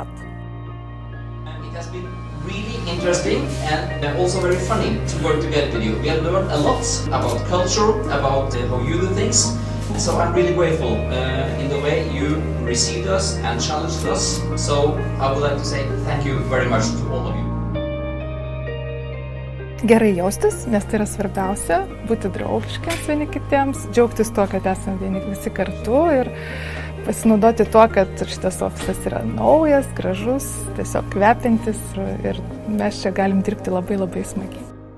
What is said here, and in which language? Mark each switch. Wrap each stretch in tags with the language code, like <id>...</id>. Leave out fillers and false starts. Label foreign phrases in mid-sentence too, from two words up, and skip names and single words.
<en>It has been really interesting and also very funny to work together with you. We have learned a lot about culture, about how you do things. So I'm really grateful in the way you received us and challenged us. So I would like to say thank you very much to all of you.</en> <lt>Gerai jaustis, nes tai yra svarbiausia, būti draugiškiams vieni kitiems, džiaugtis tuo, kad esame vieni visi kartu ir pasinaudoti tuo, kad šitas ofisas yra naujas, gražus, tiesiog kvepintis ir mes čia galim dirbti labai smagiai.</lt>